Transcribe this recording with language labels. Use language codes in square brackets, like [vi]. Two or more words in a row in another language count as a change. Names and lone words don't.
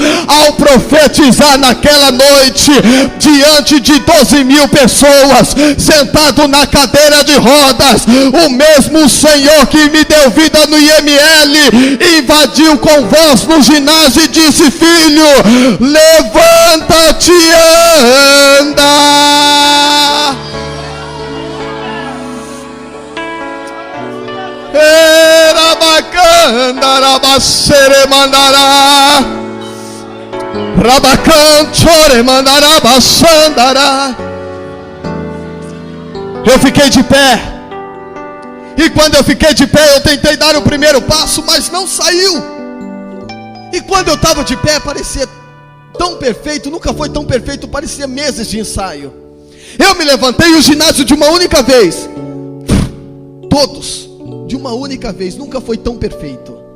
[pt] Ao profetizar naquela noite, diante de 12.000 pessoas, sentado na cadeira de rodas, o mesmo Senhor que me deu vida no IML, invadiu com voz no ginásio e disse: filho, levanta-te e anda. Erabacanda, rabacere mandará, rabacanchore mandará, baçandará. Eu fiquei de pé, e quando eu fiquei de pé, eu tentei dar o primeiro passo, mas não saiu. E quando eu estava de pé, parecia tão perfeito, nunca foi tão perfeito, parecia meses de ensaio. Eu me levantei, o ginásio de uma única vez, todos, de uma única vez, nunca foi tão perfeito.